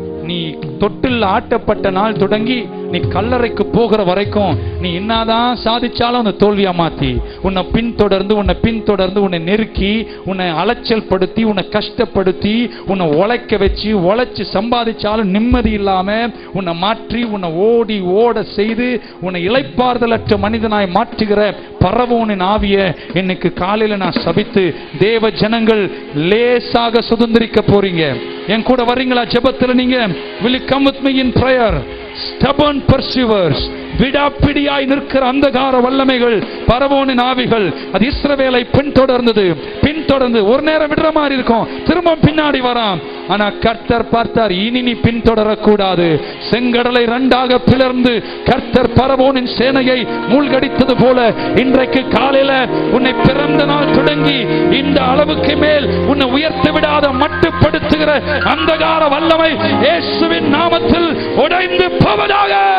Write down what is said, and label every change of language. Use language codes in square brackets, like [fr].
[ta] நீ தொட்டில் ஆட்டப்பட்ட நாள் தொடங்கி நீ கல்லறைக்கு போகிற வரைக்கும் நீ என்னதான் சாதிச்சாலும் அந்த தோல்வியா மாத்தி உன்னை பின்தொடர்ந்து உன்னை நெருக்கி, உன்னை அலைச்சல் படுத்தி, உன்னை கஷ்டப்படுத்தி, உன்னை உழைக்க வச்சு, உழைச்சு சம்பாதிச்சாலும் நிம்மதி இல்லாம உன்னை மாற்றி, உன்னை ஓட செய்து உன்னை இளைப்பாறுதலற்ற மனிதனாய் மாற்றுகிற பரவோனின் ஆவிய இன்னைக்கு காலையில நான் சபித்து தேவ ஜனங்கள் லேசாக சுதந்திரிக்க போறீங்க. என் கூட வர்றீங்களா ஜெபத்துல? நீங்க [en] will you come with me in prayer? Stubborn pursuers, [ta] விடாப்பிடியாய் நிற்கிற அந்தகார வல்லமைகள், பரவோனின் ஆவிகள், அது இஸ்ரவேலை பின்தொடர்ந்து ஒரு நேரம் விடுற மாதிரி இருக்கும், திரும்ப பின்னாடி வரான். ஆனா கர்த்தர் பார்த்தார், இனி நீ பின்தொடரக்கூடாது. செங்கடலை 2ஆக பிளர்ந்து கர்த்தர் பரவோனின் சேனையை மூழ்கடித்தது போல இன்றைக்கு காலையில உன்னை பிறந்த நாள் தொடங்கி இந்த அளவுக்கு மேல் உன்னை உயர்த்தி விடாத மட்டுப்படுத்துகிற அந்தகார வல்லமை இயேசுவின் நாமத்தில் உடைந்து போவதாக.